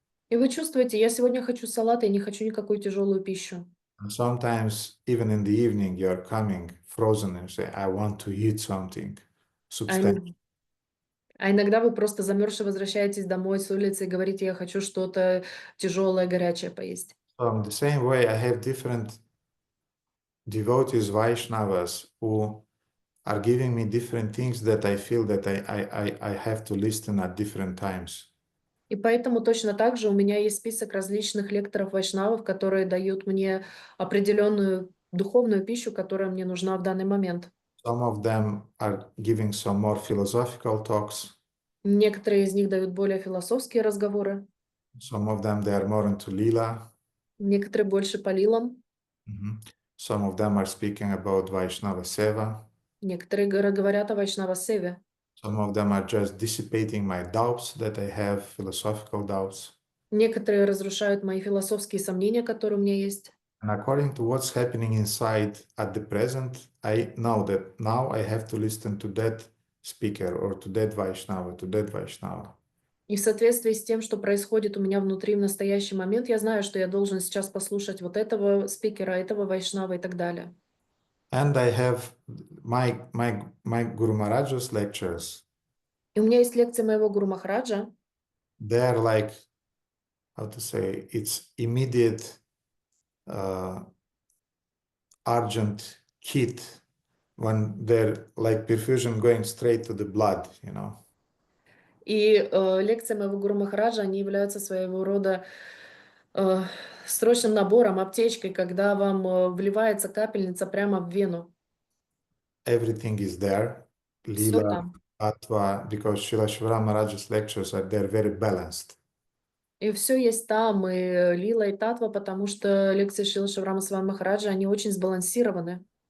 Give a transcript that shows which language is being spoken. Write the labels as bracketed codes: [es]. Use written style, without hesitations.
[ru] И вы чувствуете, я сегодня хочу салат, я не хочу никакую тяжелую пищу. [en] And sometimes even in the evening you are coming frozen and say, I want to eat something [ru] А [en] substantial. [ru] иногда, а иногда вы просто замерзшие возвращаетесь домой с улицы и говорите, я хочу что-то тяжелое, горячее поесть. [en] So in the same way, I have different devotees, Vaishnavas, who are giving me different things that I feel that I have to listen at different times. [ru] И поэтому точно так же у меня есть список различных лекторов вайшнавов, которые дают мне определенную духовную пищу, которая мне нужна в данный момент. [en] Some of them are giving some more philosophical talks. [ru] Некоторые из них дают более философские разговоры, [en] Some of them, they are more into lila. [ru] некоторые больше по лилам, [en] Some of them are speaking about Vaishnava Seva. [ru] некоторые говорят о вайшнава-севе. [en] Some of them are just dissipating my doubts that I have, philosophical doubts. [ru] Некоторые разрушают мои философские сомнения, которые у меня есть. [en] And according to what's happening inside at the present, I know that now I have to listen to that speaker or to that Vaishnava, to that Vaishnava. [ru] И в соответствии с тем, что происходит у меня внутри в настоящий момент, я знаю, что я должен сейчас послушать вот этого спикера, этого вайшнава и так далее. [en] And I have my Guru Maharaj's lectures. [ru] И у меня есть лекции моего Гуру Махараджа. [en] They are like, how to say, it's immediate urgent kit when they're like perfusion going straight to the blood, you know. [ru] И лекции моего Гуру Махараджа, они являются своего рода срочным набором, аптечкой, когда вам вливается капельница прямо в вену. [en] Everything is there. [ru] Всё там. [en] Tattva, because Srila Shivram Maharaj's lectures are they're very balanced. [ru] И все есть там, и лила, и татва, потому что лекции Шрила Шиврама Свами Махараджа, они очень сбалансированы.